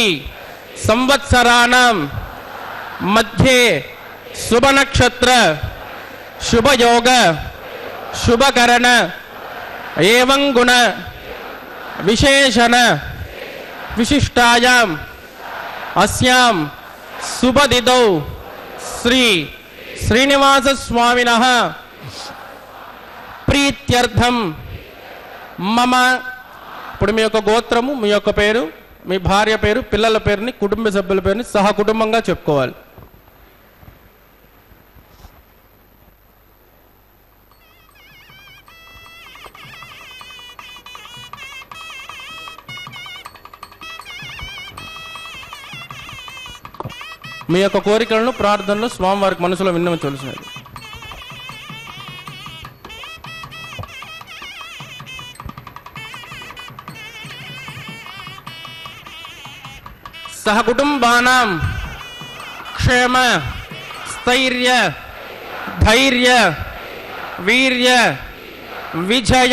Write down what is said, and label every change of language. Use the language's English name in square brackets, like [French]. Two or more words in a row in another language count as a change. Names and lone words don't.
[Sanskrit] संवत्सराणां मध्ये शुभ नक्षत्र शुभ योग शुभकरण एवं गुण विशेषण विशिष्टायां अस्यां शुभदिदौ श्री श्रीनिवास स्वामिनः प्रीत्यर्थम मम [Telugu] ఇప్పుడు మీ యొక్క గోత్రము మీ యొక్క పేరు మీ భార్య పేరు పిల్లల పేరుని కుటుంబ సభ్యుల పేరుని సహా కుటుంబంగా చెప్పుకోవాలి. మీ యొక్క కోరికలను ప్రార్థనలు స్వామివారికి మనసులో విన్నవించవలసినది. [Sanskrit] सह कुटुंबानां क्षेम स्थैर्य धैर्य वीर्य विजय